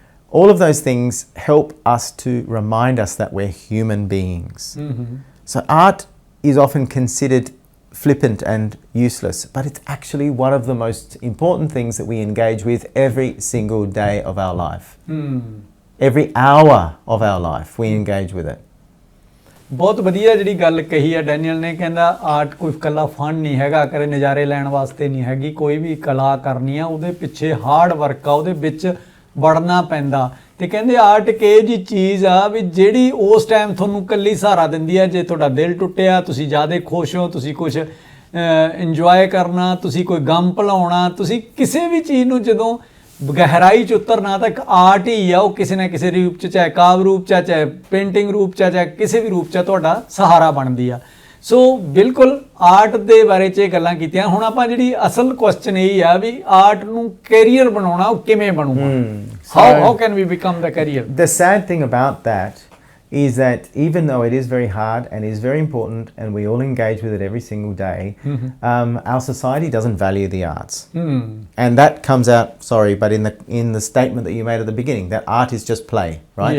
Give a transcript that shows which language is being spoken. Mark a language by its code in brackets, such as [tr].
[en] All of those things help us to remind us that we're human beings. So art is often considered flippant and useless, but it's actually one of the most important things that we engage with every single day of our life. Every hour of our life we engage with it. [pa] ਬਹੁਤ ਵਧੀਆ ਜਿਹੜੀ ਗੱਲ ਕਹੀ ਹੈ Daniel ਨੇ, ਕਹਿੰਦਾ art ਕੋਈ ਇਕੱਲਾ ਫਨ ਨਹੀਂ ਹੈਗਾ, ਕਰੇ ਨਜ਼ਾਰੇ ਲੈਣ ਵਾਸਤੇ ਨਹੀਂ ਹੈਗੀ, ਕੋਈ ਵੀ ਕਲਾ ਕਰਨੀ ਆ ਉਹਦੇ ਪਿੱਛੇ ਹਾਰਡ ਵਰਕ ਆ, ਉਹਦੇ ਵਿੱਚ ਵੜਨਾ ਪੈਂਦਾ। ਤੇ ਕਹਿੰਦੇ ਆਰਟ ਇੱਕ ਇਹ ਜਿਹੀ ਚੀਜ਼ ਆ ਵੀ ਜਿਹੜੀ ਉਸ ਟਾਈਮ ਤੁਹਾਨੂੰ ਇਕੱਲੀ ਸਹਾਰਾ ਦਿੰਦੀ ਹੈ। ਜੇ ਤੁਹਾਡਾ ਦਿਲ ਟੁੱਟਿਆ, ਤੁਸੀਂ ਜ਼ਿਆਦਾ ਖੁਸ਼ ਹੋ, ਤੁਸੀਂ ਕੁਝ ਇੰਜੋਏ ਕਰਨਾ, ਤੁਸੀਂ ਕੋਈ ਗਮ ਭੁਲਾਉਣਾ, ਤੁਸੀਂ ਕਿਸੇ ਵੀ ਚੀਜ਼ ਨੂੰ ਜਦੋਂ ਗਹਿਰਾਈ 'ਚ ਉਤਰਨਾ ਤਾਂ ਇੱਕ ਆਰਟ ਹੀ ਆ, ਉਹ ਕਿਸੇ ਨਾ ਕਿਸੇ ਰੂਪ 'ਚ, ਚਾਹੇ ਕਾਵਿ ਰੂਪ 'ਚ, ਚਾਹੇ ਪੇਂਟਿੰਗ ਰੂਪ 'ਚ, ਚਾਹੇ ਕਿਸੇ ਵੀ ਰੂਪ 'ਚ ਤੁਹਾਡਾ ਸਹਾਰਾ ਬਣਦੀ ਆ। ਸੋ ਬਿਲਕੁਲ ਆਰਟ ਦੇ ਬਾਰੇ 'ਚ ਇਹ ਗੱਲਾਂ ਕੀਤੀਆਂ। ਹੁਣ ਆਪਾਂ ਜਿਹੜੀ ਅਸਲ ਕੁਐਸਚਨ ਇਹ ਆ ਵੀ ਆਰਟ ਨੂੰ ਕੈਰੀਅਰ ਬਣਾਉਣਾ ਉਹ ਕਿਵੇਂ ਬਣੂਗਾ? [en] How can we become the career? The sad thing about that is that even though it is very hard and is very important and we all engage with it every single day, our society doesn't value the arts. And that comes out, sorry, but in the statement that you made at the beginning, that art is just play, right?